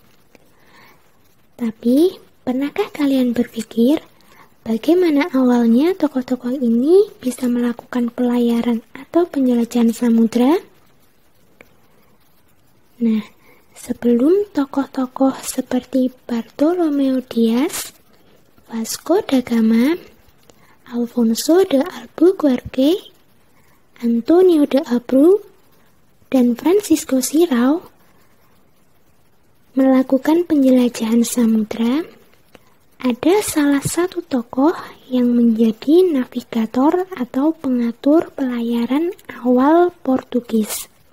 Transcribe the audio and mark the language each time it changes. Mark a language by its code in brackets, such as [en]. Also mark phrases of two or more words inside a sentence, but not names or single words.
[id] Tapi, pernahkah kalian berpikir bagaimana awalnya tokoh-tokoh ini bisa melakukan pelayaran atau penjelajahan samudra? Nah, sebelum tokoh-tokoh seperti Bartolomeu Dias, Vasco da Gama, Alfonso de Albuquerque, Antonio de Abreu, dan Francisco Sirau melakukan penjelajahan samudra, ada salah satu tokoh yang menjadi navigator atau pengatur pelayaran awal Portugis.